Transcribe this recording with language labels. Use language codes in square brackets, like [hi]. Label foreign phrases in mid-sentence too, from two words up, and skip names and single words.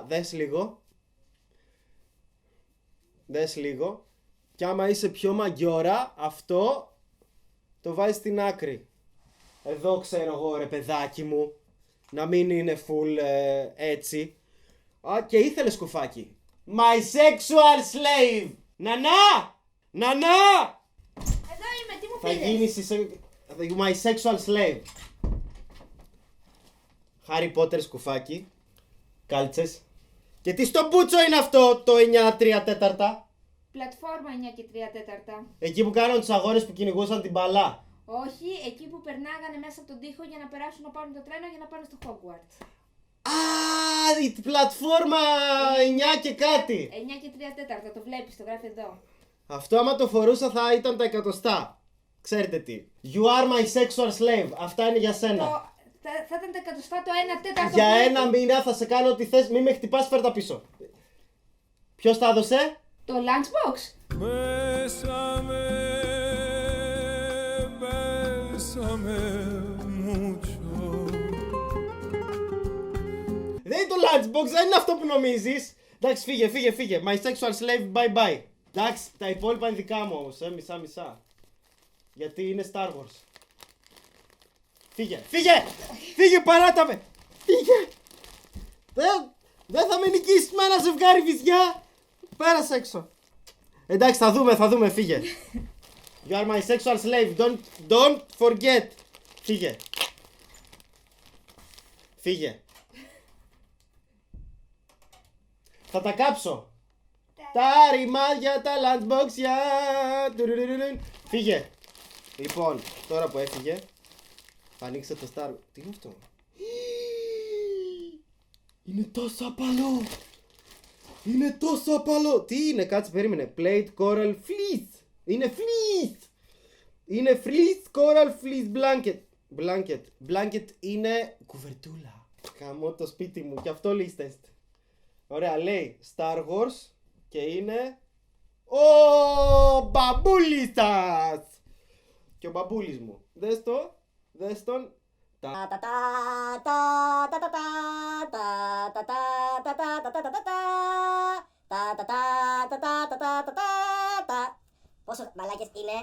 [el] Δες λίγο. Δες λίγο. Και άμα είσαι πιο μαγκιόρα, αυτό το βάζεις στην άκρη. Εδώ ξέρω εγώ ρε παιδάκι μου. Να μην είναι full έτσι. Α, και ήθελε σκουφάκι. [en] My sexual slave. [el] Νανά! Νανά! Εδώ είμαι, τι μου Θα πήρες? [en] γίνεις my sexual slave. Harry Potter σκουφάκι. [el] Κάλτσες. Και τι στο μπούτσο είναι αυτό το 9/3? Πλατφόρμα 9 και 3/4. Εκεί που κάνουν τους αγώνες που κυνηγούσαν την μπαλά. Όχι, εκεί που περνάγανε μέσα από τον τοίχο για να περάσουν να πάρουν το τρένο για να πάνε στο Hogwarts. Α, η πλατφόρμα 9 και κάτι. 9 και 3/4, το βλέπεις, το γράφει εδώ. Αυτό άμα το φορούσα θα ήταν τα εκατοστά. Ξέρετε τι. [en] You are my sexual slave. [el] Αυτά είναι για σένα. Θα ήταν τα εκατοστά το 1/4. Για ένα μήνα θα σε κάνω ό,τι θες. Μη με χτυπάς, φέρ τα πίσω. Ποιος τα έδωσε? Το lunchbox. [es] Bésame, bésame mucho. [el] Δεν είναι το lunchbox, δεν είναι αυτό που νομίζεις. Εντάξει, φύγε. [en] My sexual slave, bye bye. [el] Εντάξει, τα υπόλοιπα είναι δικά μου όμως, μισά. Γιατί είναι Star Wars. Φύγε, παράτα με. Φύγε. Δεν θα με νικήσεις με ένα ζευγάρι βυζιά. Πέρασε έξω. Εντάξει, θα δούμε, φύγε. [en] You are my sexual slave, don't forget. [el] Φύγε. Θα τα κάψω. Τα ρημάδια, τα lunchboxια. Φύγε. Λοιπόν, τώρα που έφυγε, θα ανοίξω το Star. Τι είναι αυτό? Είναι τόσο απαλό. Τι είναι, κάτσε, περίμενε. [en] Plate coral fleece. Είναι fleece coral fleece blanket. [el] Είναι κουβερτούλα. Καμώ το σπίτι μου και αυτό λίστες. Ωραία, λέει Star Wars και είναι ο μπαμπούλης σας. Και ο μπαμπούλης μου. Δες τον. Πόσο μαλάκες είναι?